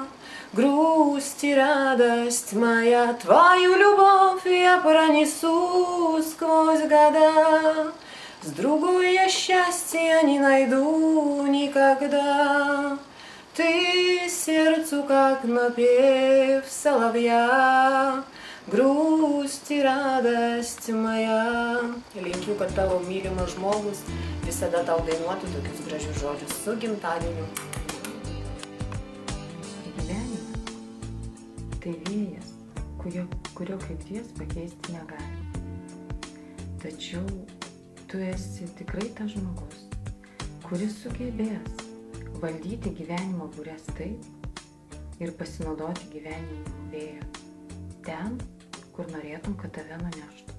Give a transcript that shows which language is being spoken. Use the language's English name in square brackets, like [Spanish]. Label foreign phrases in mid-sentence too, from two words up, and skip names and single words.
[Russian] Грусть и радость моя, твою любовь я пронесу сквозь года. С другой я счастья не найду никогда. Ты сердцу как напев соловья, грусть и радость моя. [Lithuanian] Linkiu, kad tavo mylimas žmogus visada tau dainuotų tokius gražius žodžius su gimtadieniu. Tai vėjas, kurio krypties pakeisti negali. Tačiau tu esi tikrai tas žmogus, kuris sugebės valdyti gyvenimo bures taip ir pasinaudoti gyvenimo vėją ten, kur norėtum, kad tave nuneštų.